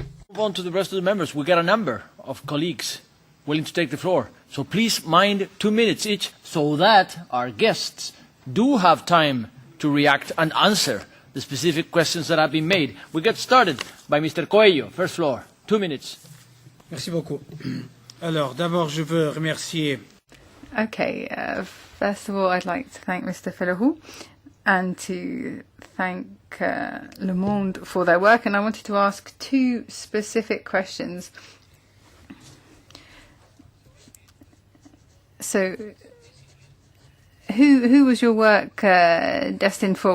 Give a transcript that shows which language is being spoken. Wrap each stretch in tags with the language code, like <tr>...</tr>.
<en>Move on to the rest of the members. We got a number of colleagues willing to take the floor. So please mind 2 minutes each so that our guests do have time to react and answer the specific questions that have been made. We get started by Mr. Coelho. First floor. 2 minutes.</en> <fr>Merci beaucoup. Alors, d'abord, je veux remercier.</fr> <en>Okay, first of all, I'd like to thank Mr. Felahou and to thank Le Monde for their work. And I wanted to ask two specific questions. So, who was your work destined for?</en>